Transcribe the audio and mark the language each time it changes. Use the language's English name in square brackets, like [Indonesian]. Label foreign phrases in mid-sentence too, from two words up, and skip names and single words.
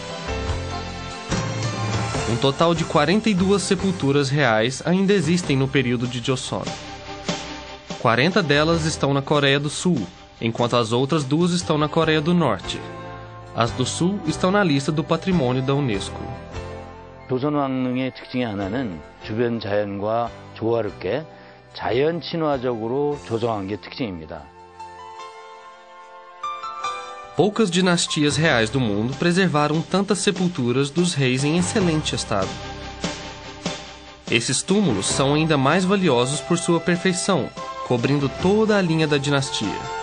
[Portuguese] Um total de 42 sepulturas reais ainda existem no período de Joseon. 40 delas estão na Coreia do Sul, enquanto as outras 2 estão na Coreia do Norte. As do Sul estão na lista do Patrimônio da Unesco. [Korean] 조선 왕릉의 특징의 하나는 주변 자연과 조화롭게 자연 친화적으로 조성한 게 특징입니다. [Portuguese] Poucas dinastias reais do mundo preservaram tantas sepulturas dos reis em excelente estado. Esses túmulos são ainda mais valiosos por sua perfeição, cobrindo toda a linha da dinastia.